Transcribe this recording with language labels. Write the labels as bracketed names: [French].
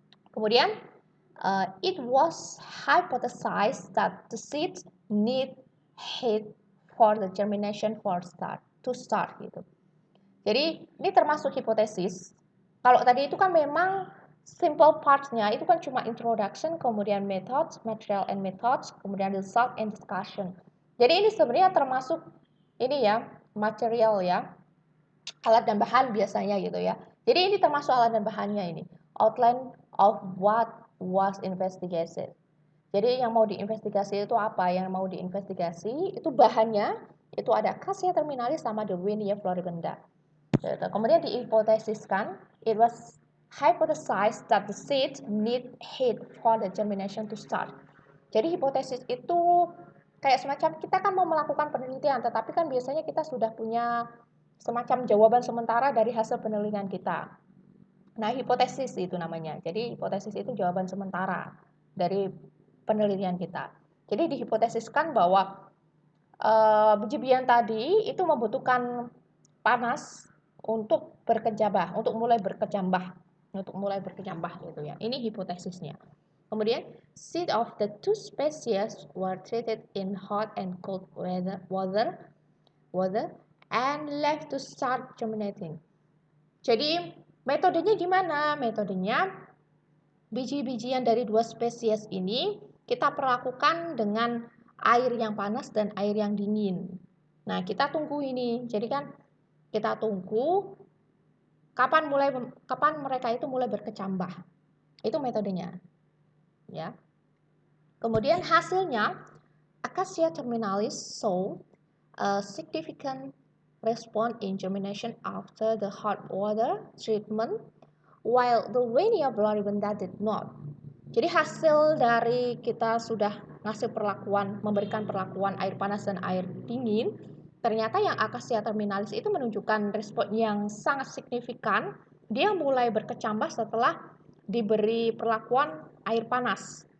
[Indonesian] Kemudian [English] it was hypothesized that the seeds need heat for the germination to start gitu. [Indonesian] Jadi ini termasuk hipotesis. Kalau tadi itu kan memang simple parts-nya itu kan cuma introduction, kemudian methods, material and methods, kemudian result and discussion. Jadi ini sebenarnya termasuk ini ya, material ya, alat dan bahan biasanya gitu ya. Jadi ini termasuk alat dan bahannya ini. [English] Outline of what was investigated. [Indonesian] Jadi yang mau diinvestigasi itu apa? Yang mau diinvestigasi itu bahannya, itu ada Acacia terminalis sama Duelwinia floribunda. Kemudian dihipotesiskan, [English] it was hypothesized that the seeds need heat for the germination to start. [Indonesian] Jadi hipotesis itu kayak semacam kita kan mau melakukan penelitian, tetapi kan biasanya kita sudah punya semacam jawaban sementara dari hasil penelitian kita. Nah, hipotesis itu namanya. Jadi hipotesis itu jawaban sementara dari penelitian kita. Jadi dihipotesiskan bahwa biji-bijian tadi itu membutuhkan panas untuk mulai berkecambah gitu ya. Ini hipotesisnya. Kemudian, [English] seed of the two species were treated in hot and cold water and left to start germinating. [Indonesian] Jadi, metodenya gimana? Metodenya biji-bijian dari dua spesies ini kita perlakukan dengan air yang panas dan air yang dingin. Nah, kita tunggu ini. Jadi kan kita tunggu kapan mereka itu mulai berkecambah. Itu metodenya. Ya. Kemudian hasilnya [English] Acacia terminalis saw a significant response in germination after the hot water treatment, while the Duelwinia floribunda did not. [Indonesian] Jadi hasil dari kita sudah memberikan perlakuan air panas dan air dingin, ternyata yang Acacia terminalis itu menunjukkan respon yang sangat signifikan. Dia mulai berkecambah setelah diberi perlakuan air panas.